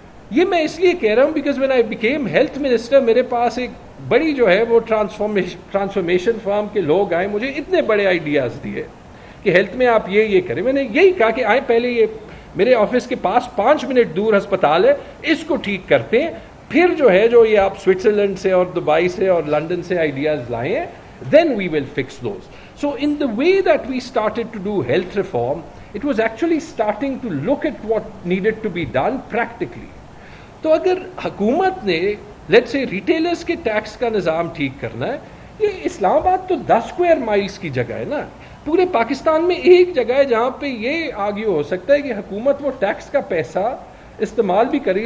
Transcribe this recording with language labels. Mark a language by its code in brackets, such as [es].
[ur] یہ میں اس لیے کہہ رہا ہوں [en] because when I became health minister, [ur] میرے پاس ایک بڑی جو ہے وہ ٹرانسفارمیشن فرم کے لوگ آئے, مجھے اتنے بڑے آئیڈیاز دیے کہ ہیلتھ میں آپ یہ کریں. میں نے یہی کہا کہ آئیں پہلے یہ میرے آفس کے پاس 5 منٹ دور ہسپتال ہے, اس کو ٹھیک کرتے ہیں, پھر جو ہے جو یہ آپ سوئٹزرلینڈ سے اور دبئی سے اور لنڈن سے آئیڈیاز لائے ہیں, [en] then we will fix those. So in the way that we started to do health reform, it was actually starting to look at what needed to be done practically. [ur] تو اگر حکومت نے let's say retailers کے tax کا نظام ٹھیک کرنا ہے, یہ اسلام آباد تو 10 اسکوائر مائلس کی جگہ ہے نا. پورے پاکستان میں ایک جگہ ہے جہاں پہ یہ آرگیو ہو سکتا ہے کہ حکومت وہ ٹیکس کا پیسہ استعمال بھی کرے گی.